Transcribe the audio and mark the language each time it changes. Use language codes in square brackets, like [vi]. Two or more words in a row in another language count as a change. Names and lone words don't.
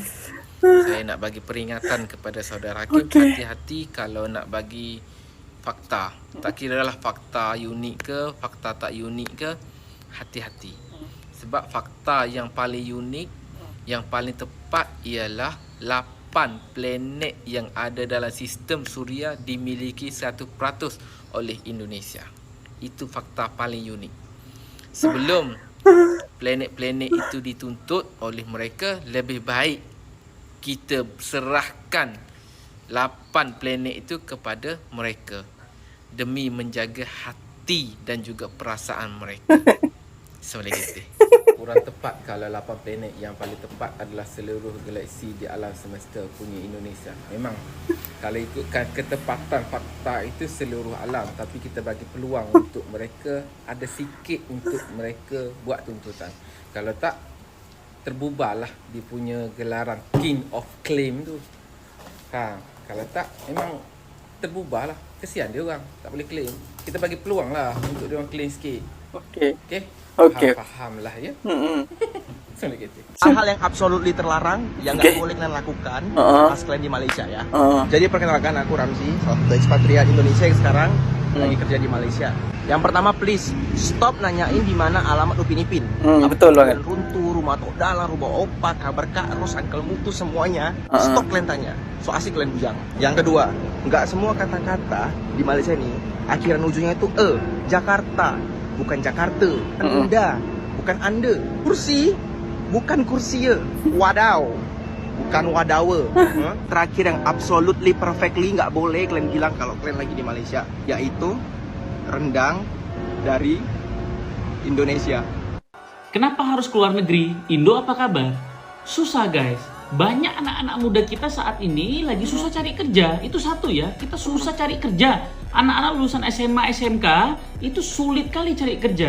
[ms] Saya nak bagi peringatan kepada saudara Hakim, hati-hati kalau nak bagi fakta. Tak kiralah fakta unik ke, fakta tak unik ke, hati-hati. Sebab fakta yang paling unik, yang paling tepat ialah 8 planet yang ada dalam sistem suria dimiliki 100% oleh Indonesia. Itu fakta paling unik. Sebelum planet-planet itu dituntut oleh mereka, lebih baik kita serahkan 8 planet itu kepada mereka demi menjaga hati dan juga perasaan mereka. Assalamualaikum. Kurang tepat kalau 8 planet. Yang paling tepat adalah seluruh galaksi di alam semesta punya Indonesia. Memang kalau ikutkan ketepatan fakta itu seluruh alam, tapi kita bagi peluang untuk mereka, ada sikit untuk mereka buat tuntutan. Kalau tak, terbubarlah dia punya gelaran [en] King of Claim [ms] tu. Kalau tak, memang terbubarlah. Kesian dia orang, tak boleh claim. Kita bagi peluang lah untuk dia orang claim sikit. Okey. Faham lah ya. Assalamualaikum. [id] Hal-hal yang absolutely terlarang yang nggak boleh kalian lakukan pas kalian di Malaysia ya. Jadi perkenalkan, aku Ramzi, salah satu ekspatriat Indonesia yang sekarang lagi kerja di Malaysia. Yang pertama, [en] please stop [id] nanyain di mana alamat Upin Ipin. Betul banget. Runtuh, rumah Tok Dalang, rumah Opa, kabar Kak Ros, Uncle Mutu, semuanya. Stop kalian tanya. So asik kalian bujang. Yang kedua, nggak semua kata-kata di Malaysia ini akhiran ujungnya itu Jakarta, bukan Jakarta. Anda, bukan Anda. Kursi, bukan kursi. Wadaw, bukan wadawa. Terakhir yang [en] absolutely perfectly [id] nggak boleh kalian bilang kalau kalian lagi di Malaysia, yaitu rendang dari Indonesia. Kenapa harus keluar negeri? Indo apa kabar? Susah guys. Banyak anak-anak muda kita saat ini lagi susah cari kerja. Itu satu ya, kita susah cari kerja. Anak-anak lulusan SMA, SMK itu sulit kali cari kerja.